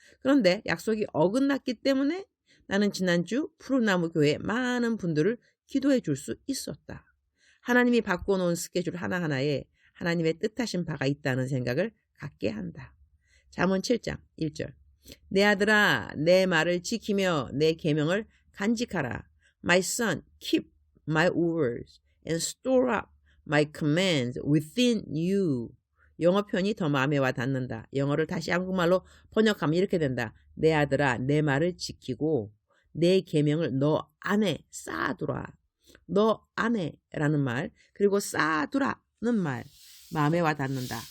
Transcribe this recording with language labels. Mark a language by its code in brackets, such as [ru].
[ko] 그런데 약속이 어긋났기 때문에 나는 지난주 푸른나무 교회 많은 분들을 기도해 줄 수 있었다. 하나님이 바꿔놓은 스케줄 하나하나에 하나님의 뜻하신 바가 있다는 생각을 갖게 한다. 잠언 7장 1절. 내 아들아 내 말을 지키며 내 계명을 간직하라. [en] My son, keep my words and store up my commands within you. [ko] 영어 편이 더 마음에 와 닿는다. 영어를 다시 한국말로 번역하면 이렇게 된다. 내 아들아 내 말을 지키고 내 계명을 너 안에 쌓아두라. 너 안에라는 말 그리고 쌓아두라는 말 마음에 와 닿는다.